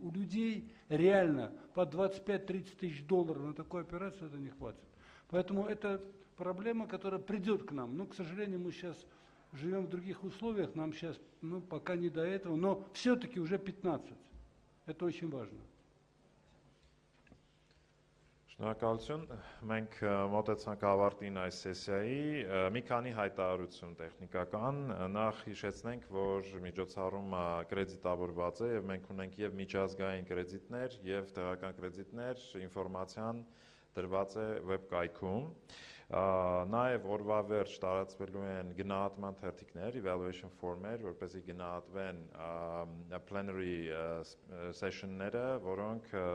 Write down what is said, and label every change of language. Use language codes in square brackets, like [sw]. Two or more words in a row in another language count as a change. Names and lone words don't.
[ru] У людей реально по $25-30 тысяч на такую операцию это не хватит. Поэтому это проблема, которая придет к нам. Но, к сожалению, мы сейчас живем в других условиях, нам сейчас пока не до этого, но все-таки уже 15. Это очень важно. [hy] Շնորհակալություն։ Մենք մոտեցանք ավարտին այս սեսիայի։ Մի քանի հայտարարություն տեխնիկական։ Նախ հիշեցնենք, որ միջոցառումը կրեդիտավորված է եւ մենք ունենք եւ միջազգային կրեդիտներ եւ տեղական կրեդիտներ, ինֆորմացիան դրված է վեբկայքում։ Նաև օրվա վերջ տարածվելու են գնահատման թերթիկներ, [en] evaluation form- [hy] եր, որպեսզի գնահատվեն [en] plenary session- [hy] ները, որոնք